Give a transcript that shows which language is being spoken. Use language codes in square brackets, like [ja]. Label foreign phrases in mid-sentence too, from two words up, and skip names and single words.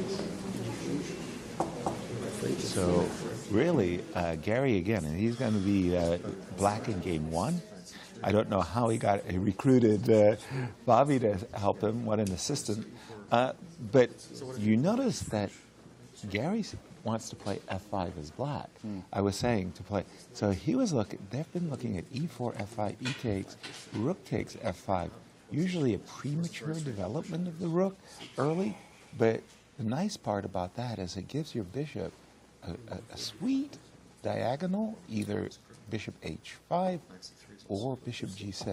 [en] So really, Garry again, and he's going to be black in game one. I don't know how he recruited Bobby to help him. What an assistant! But you notice that Garry wants to play f5 as black. I was saying to play. So he was looking. They've been looking at e4, f5, e takes, rook takes f5. Usually a premature development of the rook early. But the nice part about that is it gives your bishop a sweet diagonal, either bishop h5 or bishop g6.